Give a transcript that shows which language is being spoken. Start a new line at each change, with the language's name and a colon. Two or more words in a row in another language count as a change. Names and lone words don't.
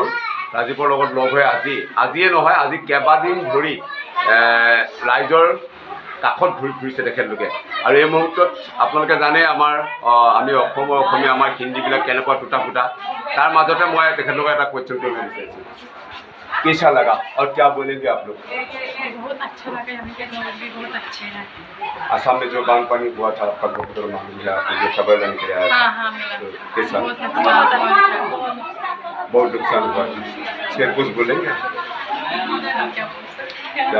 Assamese: ৰাজীৱৰ লগত লগ হৈ আজিয়ে নহয়, আজি কেইবাদিন ধৰি ৰাইজৰ কাষত ঘূৰি ফুৰিছে তেখেতলোকে। আৰু এই মুহূৰ্তত আপোনালোকে জানে আমি অসমীয়া আমাৰ হিন্দীবিলাক কেনেকুৱা
Hindi: टूटा फूटा,
Assamese: তাৰ মাজতে মই তেখেতলোকক এটা কুৱেশ্যন কৰিব বিচাৰিছোঁ।
Hindi: कैसा लगा और क्या बोलेंगे आप लोग? बहुत अच्छा लगा, यहाँ के लोग भी बहुत अच्छे हैं। असम में जो बांध पानी हुआ था आपका बहुत मालूम है, आपको जो खबर लेने के लिए आया था। हाँ मिला। तो कैसा? बहुत नुकसान हुआ था। इसके कुछ बोलेंगे क्या?